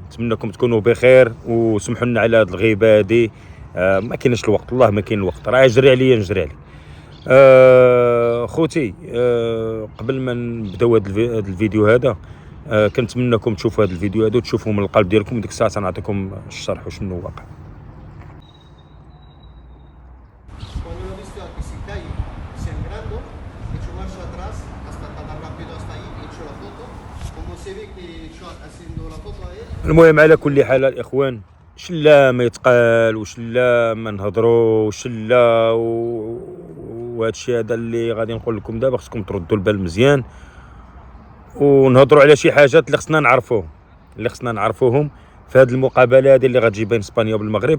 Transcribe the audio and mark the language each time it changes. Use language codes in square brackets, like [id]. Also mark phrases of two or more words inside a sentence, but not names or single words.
[ar] نتمنىكم تكونوا بخير وسمحوا لنا على هذه الغيبه هذه. ما كاينش الوقت، والله ما كاين الوقت، راه جري عليا نجري عليك. خوتي، قبل ما نبداو هذا الفيديو هذا، كنتمنىكم تشوفوا هذا الفيديو هذا وتشوفوه من القلب ديالكم، وديك الساعه نعطيكم الشرح وشنو واقع. [es] Cuando lo he visto que se cae sangrando, he hecho marcha atrás hasta tan rápido hasta ahí, he hecho la foto. Como se ve que yo haciendo la foto a él. [ar] المهم على كل حال الاخوان، شلا ما يتقال وشلا ما نهضروا وشلا وهذا الشيء هذا اللي غادي نقول لكم دابا، خصكم تردوا البال مزيان ونهضروا على شي حاجات اللي خصنا نعرفوهم في هذه المقابله هذه اللي غتجي بين اسبانيا والمغرب.